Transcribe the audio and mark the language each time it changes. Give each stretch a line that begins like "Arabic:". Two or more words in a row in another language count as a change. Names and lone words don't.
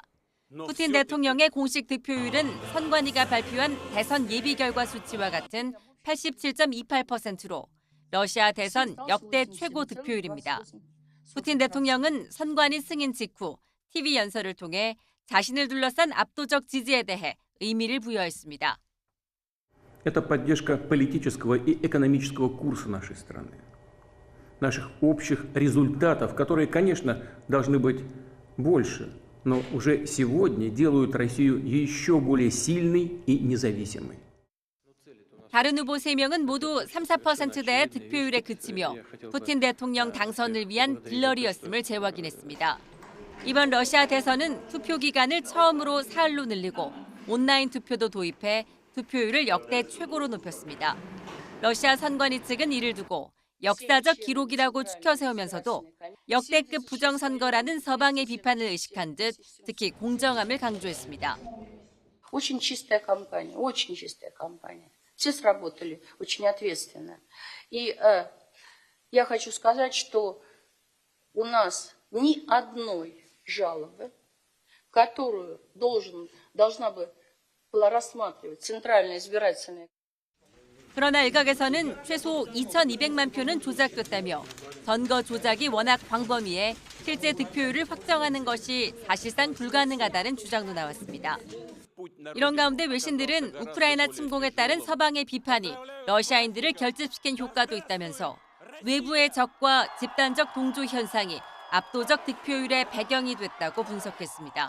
Korean: 푸틴 대통령의 공식 득표율은 선관위가 발표한 대선 예비 결과 수치와 같은 87.28%로 러시아 대선 역대 최고 득표율입니다. 푸틴 대통령은 선관위 승인 직후 TV 연설을 통해 자신을 둘러싼 압도적 지지에 대해 의미를 부여했습니다.
Russian: Это поддержка политического и экономического курса нашей страны, наших общих результатов, которые, конечно, должны быть больше, но уже сегодня делают Россию еще более сильной и независимой.
Korean: 다른 후보 3명은 모두 3~4%대의 득표율에 그치며 푸틴 대통령 당선을 위한 빌러리였음을 재확인했습니다. 이번 러시아 대선은 투표 기간을 처음으로 사흘로 늘리고 온라인 투표도 도입해 투표율을 역대 최고로 높였습니다. 러시아 선관위 측은 이를 두고 역사적 기록이라고 추켜 세우면서도 역대급 부정선거라는 서방의 비판을 의식한 듯 특히 공정함을 강조했습니다.
Russian: Очень чистая кампания, очень чистая кампания. Все сработали очень ответственно. И я хочу сказать, что у нас ни одной жалобы, которую должна бы была рассматривать Центральная избирательная.
Korean: 그러나 일각에서는 최소 2,200만 표는 조작됐다며 선거 조작이 워낙 광범위해 실제 득표율을 확정하는 것이 사실상 불가능하다는 주장도 나왔습니다. 이런 가운데 외신들은 우크라이나 침공에 따른 서방의 비판이 러시아인들을 결집시킨 효과도 있다면서 외부의 적과 집단적 동조 현상이 압도적 득표율의 배경이 됐다고 분석했습니다.